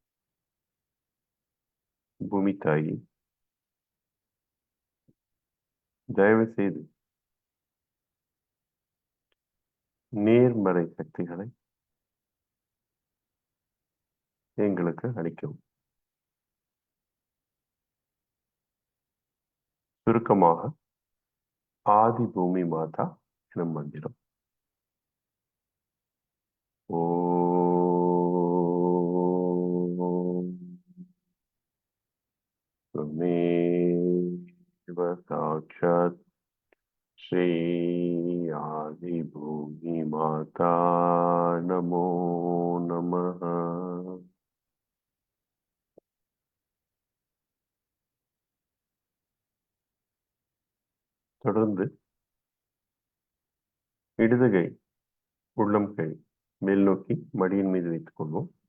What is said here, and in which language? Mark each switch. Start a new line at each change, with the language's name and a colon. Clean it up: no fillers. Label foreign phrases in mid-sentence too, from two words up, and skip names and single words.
Tamil: பூமி தாயி, தயவு செய்து நேர்மறை சக்திகளை எங்களுக்கு அளிக்கவும். சுருக்கமாக ஆதி பூமி மாதா எனும் மந்திரம்.
Sanskrit: त्वमेव साक्षात् श्री आदिभूमि माता नमो नमः.
Tamil: தொடர்ந்து இடது கை உள்ளம் கை மேல் நோக்கி மடியின் மீது வைத்துக் கொள்வோம்.